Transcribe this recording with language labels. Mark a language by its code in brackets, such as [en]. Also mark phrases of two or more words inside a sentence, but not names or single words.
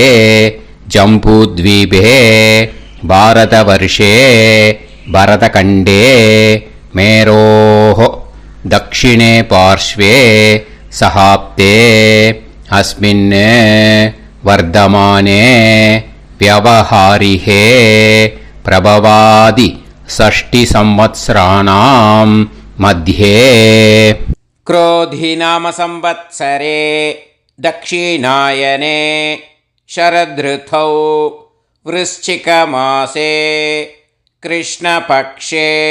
[sa] जम्बूद्वीपे भारतवर्षे भरतखण्डे मेरोः दक्षिणे पार्श्वे शकाब्दे अस्मिन् वर्तमाने व्यवहारिहे प्रभवादि 6 संवत्सराणां मध्ये. क्रोधी नाम संवत्सरे दक्षिणायने शरदृतौ वृश्चिकमासे कृष्णपक्षे